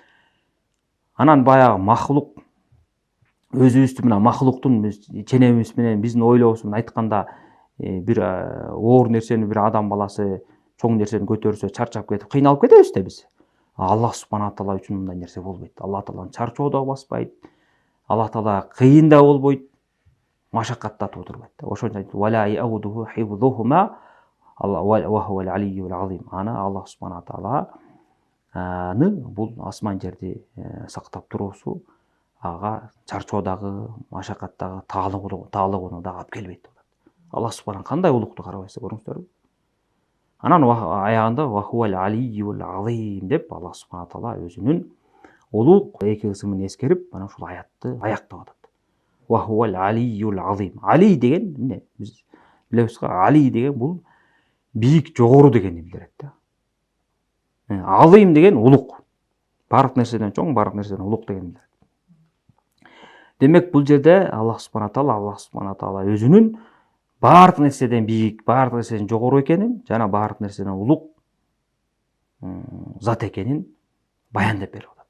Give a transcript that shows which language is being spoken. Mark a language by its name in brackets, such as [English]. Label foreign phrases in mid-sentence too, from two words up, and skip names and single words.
[Kyrgyz] Анан баягы махлук өзүбүздүн мына махлуктун ченемибиз менен биздин ойлообуз менен айтканда бир оор нерсени бир адам баласы чоң нерсени көтөрсө чарчап кетип кыйналып кетебиз да биз. [Arabic] الله سبحانه تعالى [Kyrgyz] үчүн мындай нерсе болбойт. Аллах тааланын чарчоо да баспайт. Аллах таала кыйын да болбойт. Машакат да туудурбайт. Ошондо айтып, [Arabic] ولا يؤوده حفظهما وهو العلي العظيم. [Kyrgyz] Аны [Arabic] الله سبحانه [Kyrgyz] тааланы бул асман жерди сактап туруусу ага чарчоодагы, машакаттагы таалыгууну да алып келбейт. [Arabic] الله سبحانه [Kyrgyz] кандай улукту карабайсыздар, көрүңүздөрбү? Анан аягында [Arabic] وهو العلي العظيم [Kyrgyz] деп [Arabic] الله سبحانه تعالى [Kyrgyz] өзүнүн улук эки ысымын эскерип, анан ушул аятты аяктап атат. [Arabic] وهو العلي العظيم. [Kyrgyz] Али деген эмне? Биз билебиз го, али деген бул бийик, жогору дегенди билдирет да. Азим деген улук. Бардык нерседен чоң, бардык нерседен улук деген билдирет. Демек бул жерде [Arabic] الله سبحانه تعالى [Kyrgyz] өзүнүн бардык нерседен бийик, бардык нерседен жогору экенин, жана бардык нерседен улук зат экенин баяндап берип атат.